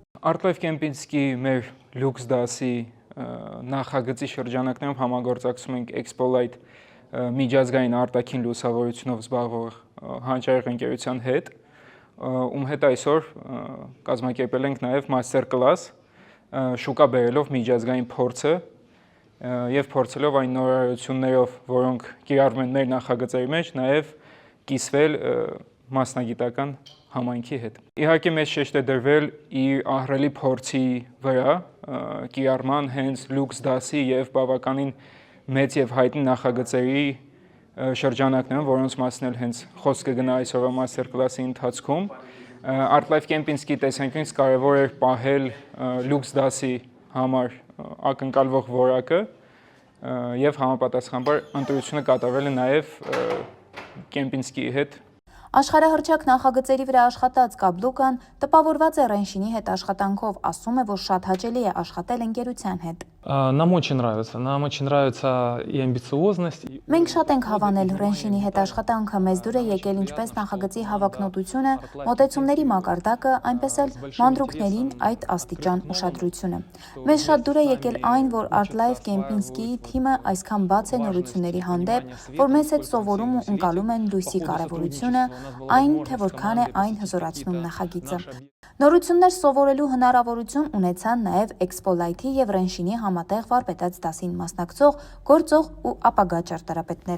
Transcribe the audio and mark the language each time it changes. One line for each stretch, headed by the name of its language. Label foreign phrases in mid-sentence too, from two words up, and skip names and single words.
Armenian: Art Life Kempinski մեր լյուքս դասի նախագծի շրջանակներում համագործակցում ենք Expo Light միջազգային արտաքին լուսավորությունով զբաղվող հանճարեղ ընկերության հետ, ում հետ այսօր կազմակերպել ենք նաև
English: master class,
Armenian: շուկա բերելով միջազգային փորձը եւ փորձելով այն նորարարություններով, որոնք կիրառվում են մեր նախագծերի մեջ, նաև կիսվել մասնագիտական համայնքի հետ։ Իհարկե մեծ շեշտ է դրվել իր ահռելի փորձի վրա, կիրառման հենց լյուքս դասի եւ բավականին մեծ եւ հայտնի նախագծերի շրջանակներում, որոնց մասին էլ հենց խոսքը գնա այսօրվա
English: master class-
Armenian: ի ընթացքում։ Art Life Kempinski տեսանկյունից կարևոր էր պահել լյուքս դասի համար ակնկալվող որակը եւ համապատասխանաբար ընտրությունը կատարվել է նաեւ Kempinski-ի հետ։ Աշխարհահռչակ նախագծերի вրա աշխատած Կաբլուկան տպավորված է Ռենշինի հետ աշխատանքով, ասում է, որ շատ հաճելի է աշխատել ընկերության հետ։
Russian: Нам очень нравится и амбициозность.
Armenian: Մենք շատ ենք հավանել Ռենշինի հետ աշխատանքը, մեզ դուր է եկել ինչպես նախագծի հավակնոտությունը, մոտեցումների մակարդակը, այնպես էլ մանրուքներին այդ աստիճան ուշադրությունը։ Մեզ շատ դուր է եկել այն, որ Art Life Kempinski-ի թիմը այսքան բաց է նորությունների հանդեպ, որ մեզ հետ սովորում ու ընկալում են լույսի կարևորությունը, այն թե որքան է այն հզորացնում նախագիծը։ Նորություններ սովորելու հնարավորություն ունեցան նաև Expo Light-ի եւ Ռենշինի համատեղ վարպետաց դասին մասնակցող, գործող ու ապագա ճարտարապետները։